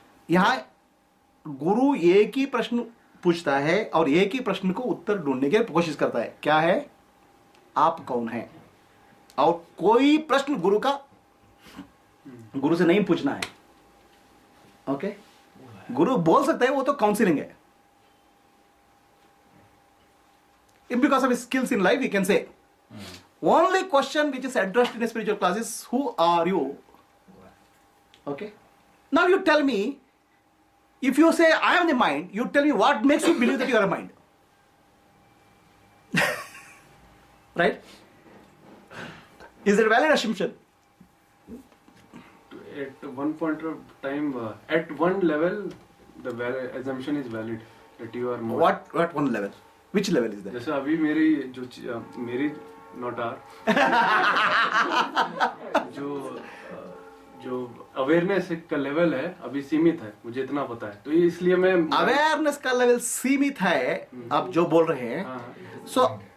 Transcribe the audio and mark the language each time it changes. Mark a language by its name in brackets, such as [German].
[Hindi] यहाँ गुरु एक ही प्रश्न पूछता है और एक ही प्रश्न को उत्तर ढूंढने की कोशिश करता है. क्या है? आप कौन हैं? और कोई प्रश्न गुरु से नहीं पूछना है. ओके? गुरु बोल सकता है, वो तो काउंसलिंग है. [English] Because of his skills in life, he can say. Only question which is addressed in a spiritual class is, who are you? Okay? Now you tell me, if you say I am the mind, you tell me what makes you believe that you are a mind. Right? Is it a valid assumption? At one point of time, at one level, the assumption is valid that you are more. What one level? Which level is that? [Hindi] जैसे अभी मेरी नोटार जो awareness का level है अभी सीमित है, मुझे इतना पता है. तो इसलिए मैं अवेयरनेस का लेवल सीमित है, आप जो बोल रहे हैं. सो